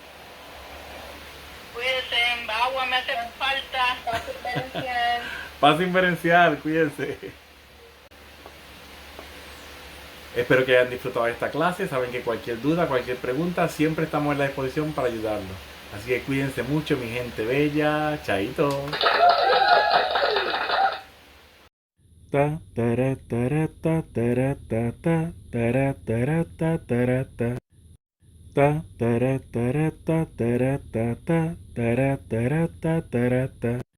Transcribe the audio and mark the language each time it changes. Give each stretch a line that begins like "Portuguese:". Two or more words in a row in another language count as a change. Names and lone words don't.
Spanish: Cuídense, agua me hace falta. Paz inverencial. Cuídense. Espero que hayan disfrutado de esta clase. Saben que cualquier duda, cualquier pregunta, siempre estamos en la disposición para ayudarlos. Así que cuídense mucho, mi gente bella. Chaito. Ta tara tara ta tara ta ta tara tara ta tara ta ta tara tara ta tara ta ta tara tara ta tara ta.